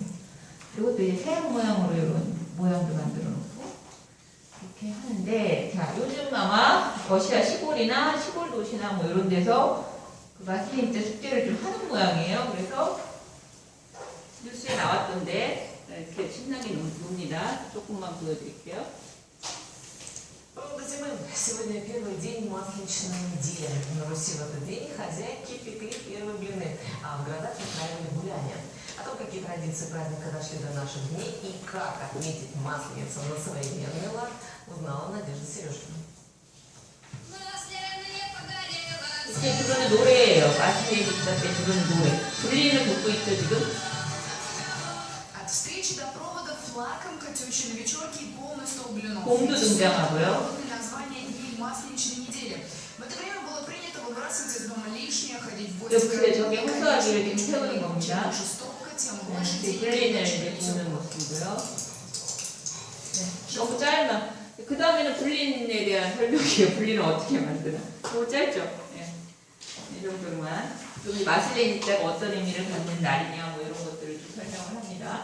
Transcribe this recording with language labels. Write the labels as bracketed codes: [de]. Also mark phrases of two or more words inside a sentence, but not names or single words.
[ko] 그리고 또 이제 태양 모양으로 이런 모양도 만들어 놓고 이렇게 하는데 자 요즘 아마 러시아 시골이나 시골 도시나 뭐 이런 데서 그 마슬레니짜 축제를 좀 하는 모양이에요. 그래서 나왔던데 이렇게 신나게 놉니다. 조금만 보여드릴게요. [ru] Сегодня первый день масленичной недели. На Руси в этот день хозяйки пекли первые блины, а в городах устраивали гуляния. О том, какие традиции праздника дошли до наших дней и как отметить Масленицу на современный лад, узнала Надежда Сережкина. [ko] 이게 부르는 노래예요. 마슬레니ца 때 부르는 노래. 불리는 듣고 있죠 지금? [ru] От встречи до проводов лакомка, тещины вечерки и полный стол блинов. [ko] 봄도 등장하고요. [ru] Название Дней Масленичной недели. В это время было принято выбрасывать из дома лишнее, ходить в [ko] 네, [ru] гости. [ko] 근데 저게 호수아비를 이렇게 세우는 겁니다. [ru] Чем больше стопка, тем больше [ko] 이제 [ru] денег. [ko] 불린을 이제 부는 모습이고요. 네, 너무 짧나? 그 다음에는 불린에 대한 설명이에요. 불린을 어떻게 만드나? 너무 짧죠? 네. 이 정도로만. 좀 마슬레니짜가 어떤 의미를 갖는 날이냐 뭐 이런 것들을 좀 설명을 합니다.